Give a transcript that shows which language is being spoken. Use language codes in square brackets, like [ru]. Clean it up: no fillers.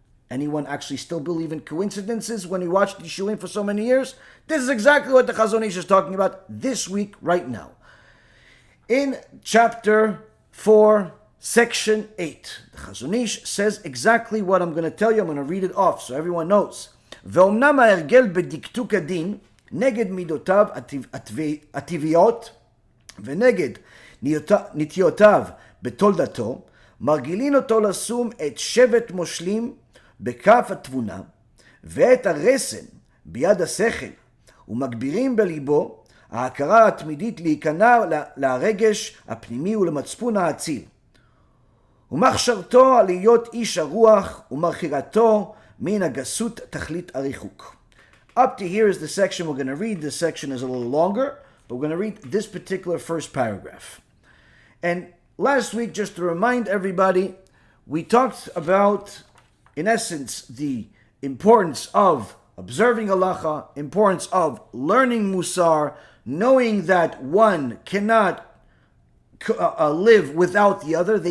[en] Anyone actually still believe in coincidences when we watched the Shulim for so many years? This is exactly what the Chazon Ish is talking about this week, right now. In chapter 4, section 8, the Chazon Ish says exactly what I'm going to tell you. I'm going to read it off so everyone knows. [he] ואומנם ההרגל בדקדוק הדין נגד מידותיו הטבעיות ונגד נטיותיו בתולדתו, מרגילין אותו לשום את שבט מושלים בכף התבונה ואת הרסן ביד השכל, ומגבירים בליבו ההכרה התמידית להיכנע לרגש הפנימי ולמצפון האציל, ומחשרתו להיות איש הרוח ומרחירתו מן הגסות תכלית הריחוק. [en] Up to here is the section we're going to read. This section is a little longer, but we're going to read this particular first paragraph. And last week, just to remind everybody, we talked about, in essence, the importance of observing halacha, importance of learning musar, knowing that one cannot live without the other.